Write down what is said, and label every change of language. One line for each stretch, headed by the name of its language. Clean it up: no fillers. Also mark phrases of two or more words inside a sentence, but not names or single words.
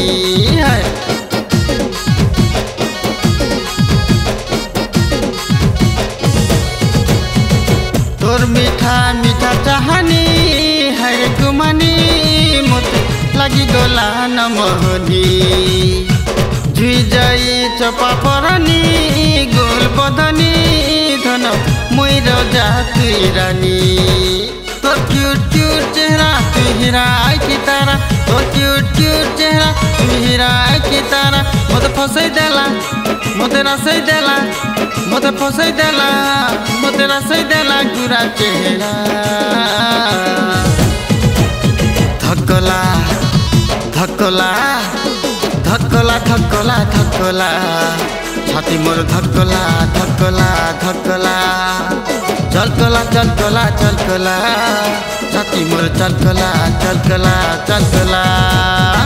Sambalpuri: ତୋର ମିଠା ମିଠା ଚାହାଣି ହରେ ଗୁମାନି ମତେ ଲାଗି ଗଲା ନମହନି ଜୁଇ ଯାଇ ଚପା ପରଣି ଗୋଲ ବଦନି ଧନ ମୁଇ ରଜା ତୁଇ ରାଣୀ ତୋର
English: cute cute
Sambalpuri: ଚେହେରା ତୁଇ ହୀରା କି ତାରା ତୋର
English: cute cute
Sambalpuri: ଚେହେରା ତୁଇ ହୀରା କି ତାରା ମତେ ଫସେଇ ଦେଲା ମତେ ରସେଇ ଦେଲା ମତେ ଫସେଇ ଦେଲା ମତେ ରସେଇ ଦେଲା ଗୁରା ଚେହେରା ଧକଲା ଧକଲା ଧକଲା ଧକଲା ଧକଲା ଛାତି ମୋର ଧକଲା ଧକଲା ଧକଲା ଚଲକଲା ଚଲକଲା ଚଲକଲା ଛାତି ମୋର ଚଲକଲା ଚଲକଲା ଚଲକଲା